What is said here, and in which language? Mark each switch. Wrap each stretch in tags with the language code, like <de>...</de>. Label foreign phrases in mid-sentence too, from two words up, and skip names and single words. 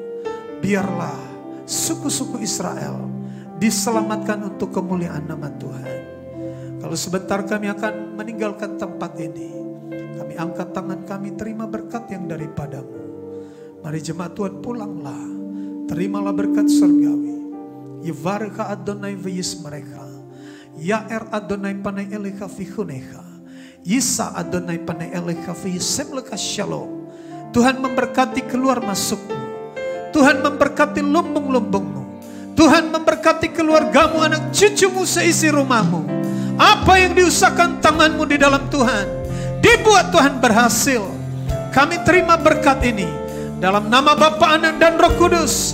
<id>Biarlah suku-suku Israel diselamatkan untuk kemuliaan nama Tuhan. Kalau sebentar kami akan meninggalkan tempat ini, kami angkat tangan kami terima berkat yang daripada-Mu. Mari jemaat Tuhan pulanglah, terimalah berkat surgawi.</id> <he>יברכך אדוני וישמרך, יאר אדוני פניו אליך ויחנך, ישא אדוני פניו אליך וישם לך שלום.</he> <id>Tuhan memberkati keluar masukmu, Tuhan memberkati lumbung-lumbungmu, Tuhan memberkati keluargamu, anak cucumu, seisi rumahmu. Apa yang diusahakan tanganmu di dalam Tuhan, dibuat Tuhan berhasil. Kami terima berkat ini dalam nama Bapa, Anak dan Roh Kudus.</id>